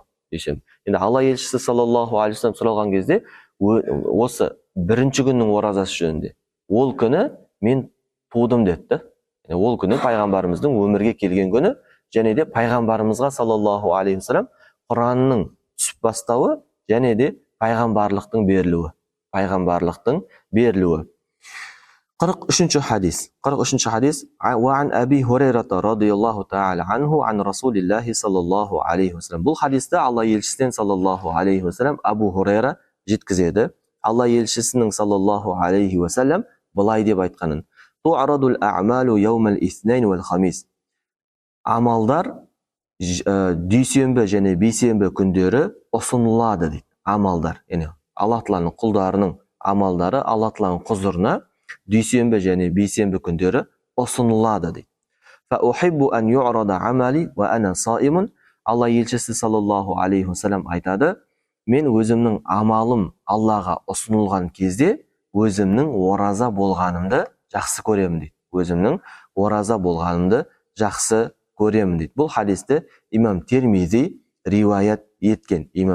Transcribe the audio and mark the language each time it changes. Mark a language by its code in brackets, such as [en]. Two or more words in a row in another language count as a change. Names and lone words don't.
[kk] Енді Алла елшісі [ar] صلى الله عليه وسلم [kk] сұралған кезде осы бірінші күннің оразасы жөнінде, ол күні мен тудым деді. Ол күні пайғамбарымыздың өмірге келген күні, және де пайғамбарымызға [ar] صلى الله عليه وسلم [kk] Құранның түсіп бастауы, және де пайғамбарлықтың берілуі. 43-ші хадис. [ar] وعن أبي هريرة رضي الله تعالى عنه عن رسول الله صلى الله عليه وسلم. [kk] Бұл хадисті Алла елшісінен [ar] صلى الله عليه وسلم [kk] Абу Хурайра жеткізеді. Алла елшісінің [ar] صلى الله عليه وسلم [kk] былай деп айтқанын: [ar] تعرض الأعمال يوم الاثنين والخميس. [kk] Амалдар дүйсенбі және бейсенбі күндері ұсынылады дейді. Амалдар, яғни Алла Тағаланың құлдарының амалдары Алла Тағаланың құзырына дүйсенбі және бейсенбі күндері ұсынылады дейді. [ar] فأحب أن يعرض عملي وأنا صائم. [kk] Алла елшісі [ar] صلى الله عليه وسلم [kk] айтады: мен өзімнің амалым Аллаға ұсынылған кезде өзімнің ораза болғанымды жақсы көремін дейді. Бұл хадисті имам Термизи риуаят еткен.